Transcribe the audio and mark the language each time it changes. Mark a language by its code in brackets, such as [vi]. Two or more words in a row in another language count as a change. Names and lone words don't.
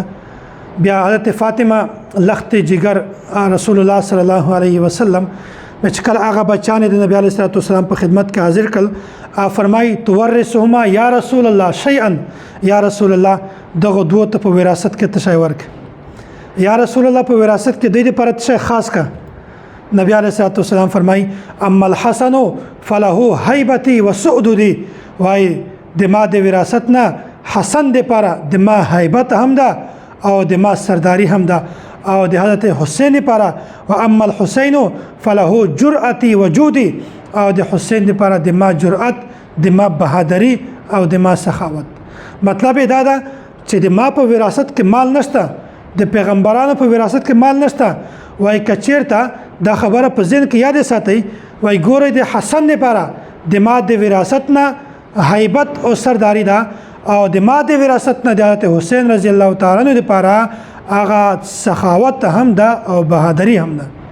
[ps] بیا حضرت فاطمه لخت جگر [ar] رسول الله صلی الله علیه وسلم [ps] چې کله هغه بچان د نبی [ar] علیه الصلاۃ والسلام [ps] په خدمت کې حاضر کړل، فرمای [ar] تورثهما یا رسول الله شیئا، یا رسول الله [ps] دغه دوه ته په وراثت کې تشای ورک، [ar] یا رسول الله [ps] په وراثت کې د دې پر څه خاص کا. نبی [ar] علیه الصلاۃ والسلام [ps] فرمای [ar] اما الحسن فله هیبتی وسعدودی، [ps] وای د ما د وراثت نه حسن د پاره د ما هیبت هم ده او د ما سرداری هم ده، او د حضرت حسین لپاره [ar] و اما الحسین فله جرأتی وجودی، [ps] او د حسین لپاره د ما جرأت، د ما بهادری او د ما سخاوت. مطلب دا ده چې د ما په وراثت کې مال نشته، د پیغمبرانو په وراثت کې مال نشته. وای کچیرته دا خبره په ذهن کې یاد ساتئ، وای ګورئ د حسن لپاره د ما د وراثت نه هیبت او سرداری ده، او د ما د وراثت نه د حضرت حسین [ar] رضی الله تعالی عنہ [ps] لپاره هغه سخاوت هم ده او بهادری هم ده.